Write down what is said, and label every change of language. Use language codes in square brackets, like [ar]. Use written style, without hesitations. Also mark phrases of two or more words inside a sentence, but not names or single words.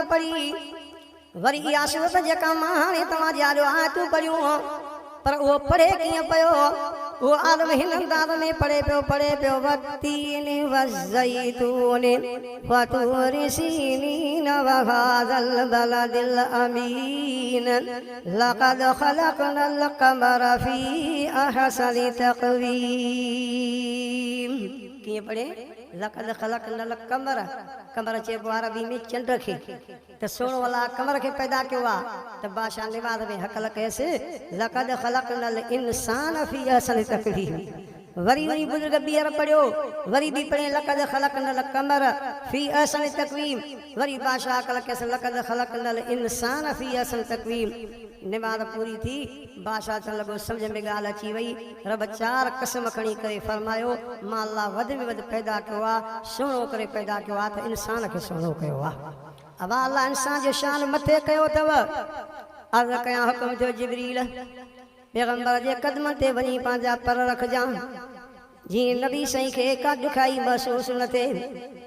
[sd] पढ़ी वरी इहा सूरत जेका मां हाणे तव्हां जे आलियो आयतूं पढ़ियूं पर उहो पढ़े कीअं पियो वो आलम हिन अंदाज़ में पढ़े पियो [ar] والتين والزيتون وطور سينين وهذا البلد الأمين لقد خلقنا القمر في أحسن تقويم [sd] कीअं पढ़े [ar] لقد خلقنا القمر, [sd] कमर चइबो आहे अरबी में चंड खे, त सोणो वाला कमर खे पैदा कयो आहे, त बादशाह निमाज़ में हक़ कयसि [ar] لقد خلقنا الإنسان في أحسن تقويم. [sd] वरी वरी बुजुर्ग ॿीहर पढ़ियो, वरी बि पढ़े [ar] لقد خلقنا القمر في أحسن تقويم, [sd] वरी बादशाह अक़ल कयसि [ar] لقد خلقنا الإنسان في أحسن تقويم. [sd] निमाज़ पूरी थी, बादशाह चवण लॻो सम्झ में ॻाल्हि अची वई, रब 4 क़सम खणी करे फरमायो मां अल्लाह वधि में वधि पैदा कयो आहे, सुहिणो करे पैदा कयो आहे, त इंसान खे सुहिणो कयो आहे। अब अल्लाह इंसान जो शान मथे कयो अथव। अर्ज़ कयां हुकुम थियो जिब्रील पैगंबर जे क़दमनि ते वञी पंहिंजा पर रखजां, जीअं नबी साईं खे का ॾुखाई महसूस न थिए।